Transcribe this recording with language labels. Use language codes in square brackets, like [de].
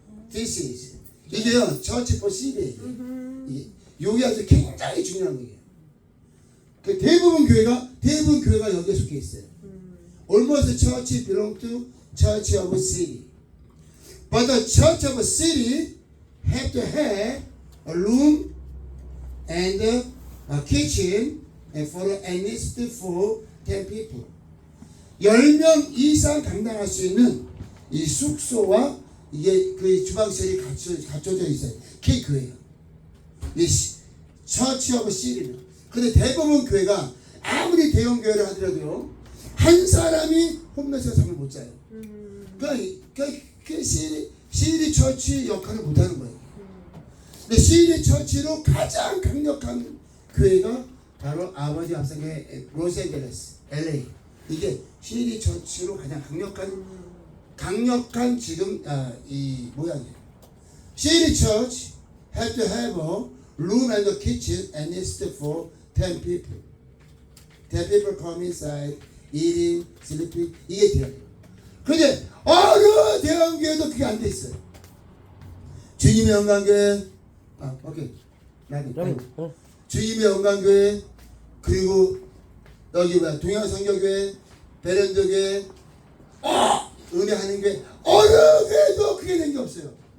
[en] This is [ko] 이게요 [en] church for city. [ko] 이게 아주 굉장히 중요한 거예요. 그 대부분 교회가 여기에 속해 있어요. [en] Almost church belong to church of city, but the church of city have to have a room and a kitchen and for at least for 10 people. [ko] 10명 이상 감당할 수 있는 이 숙소와 이게 그 주방시설이 갖춰져 있어요. 그게 교회예요. 이 처치 오브 시리는. 근데 대부분 교회가 아무리 대형 교회를 하더라도요 한 사람이 홈레스가 잠을 못 자요. 그 시리 처치 역할을 못 하는 거예요. 근데 시리 처치로 가장 강력한 교회가 바로 아버지 앞서의 로스앤젤레스, LA. 이게 시리 처치로 가장 강력한 지금 이 모양이에요. [en] 시리 처치 had to have a room and a kitchen and it's for 10 people. 10 people come inside, eating, sleeping. [ko] 이게 돼요. 근데 어느 대형교회도 그게 안 돼 있어요. 주님의 영광교회, 오케이, 주님의 영광교회, 그리고 여기 뭐야 동양성교회, 베렌드교회, 은혜하는 교회, 어느 교회도 그게 된 게 없어요.